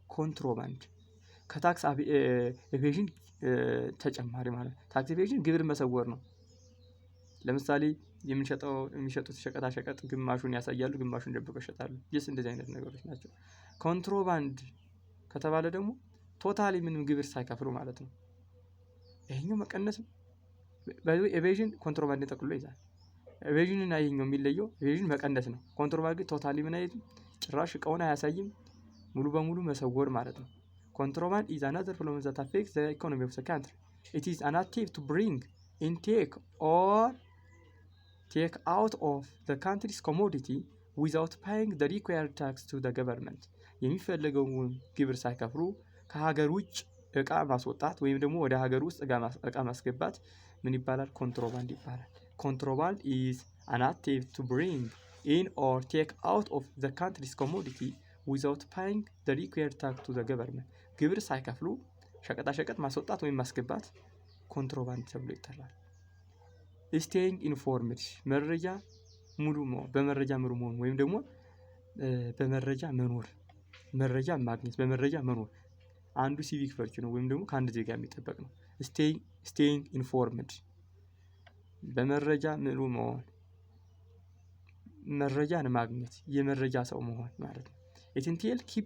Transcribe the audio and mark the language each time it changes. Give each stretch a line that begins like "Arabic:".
Amharic: ኮንትሮባንድ ከታክስ ኤቬዥን ተጨማሪ ማለት ታክስ ኤቬዥን ግብር መሰወር ነው። ለምሳሌ የሚሸጡት ሸቀጣ ሸቀጥ ግማሹን ያሳያሉ ግማሹን ደብቀው ይሸጣሉ። እንደዚህ አይነት ነገሮች ናቸው። ኮንትሮባንድ ከተባለ ደግሞ ቶታሊ ምንም ግብር ሳይከፍሉ ማለት ነው። ይሄኛው መቀነስ ኤቬዥን ኮንትሮባንድ ጠቅልሎ ይዛል። ኤቬዥን እና ይሄኛው የሚለየው ኤቬዥን መቀነስ ነው። ኮንትሮባንድ ግን ቶታሊ ምን አይነት ጭራሽ እቃውን አያሳይም ሙሉ በሙሉ መሰወር ማለት ነው። ኮንትሮባንድ
English: is another problem that affects the economy of the country. It is an attempt to bring in or take out of the country's commodity without paying the required tax to the government.
Amharic: የሚፈልገውን ግብር ሳይከፍሉ ከሀገር ውጭ እቃ ማስወጣት ወይም ደግሞ ወደ ሀገር ውስጥ እቃ ማስገባት ምን ይባላል? ኮንትሮባንድ ይባላል።
English: ኮንትሮባንድ is an attempt to bring in or take out of the country's commodity without paying the required tax to the government
Amharic: ግብር ሳይከፍሉ ሸቀጣሸቀጥ ማስወጣት ወይም ማስገባት ኮንትሮባንድ ተብሎ ይጠራል። staying informed መረጃ ሙሉ መሆን በመረጃ ሙሉ መሆን ወይም ደግሞ በመረጃ መኖር መረጃ ማግኘት በመረጃ መኖር አንዱ ሲቪክ ቨርቹ ነው ወይም ደግሞ ከአንድ ዜጋ የሚጠበቅ ነው። staying informed በመረጃ ሙሉ መሆን መረጃን ማግኘት የመረጃ ሰው መሆን ማለት ነው።
English: it entails